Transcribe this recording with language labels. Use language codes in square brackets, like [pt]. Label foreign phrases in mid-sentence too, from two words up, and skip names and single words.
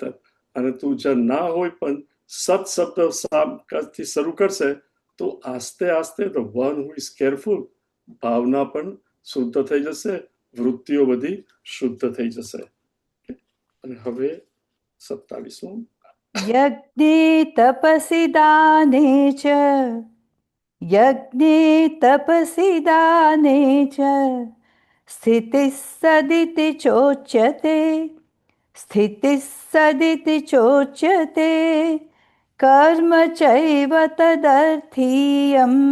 [gu] અને તું જ ના હોય પણ સત શબ્દ શરૂ કરશે તો આસ્તે આસ્તે [en] the one who is careful, [gu] ભાવના પણ શુદ્ધ થઈ જશે, વૃત્તિઓ બધી શુદ્ધ થઈ જશે. અને હવે 27મું. [sa] यज्ञे तपसि दाने च यज्ञे तपसि दाने च स्थितिः सदिति चोच्यते स्थितिः सदिति चोच्यते कर्म चैव तदर्थीयं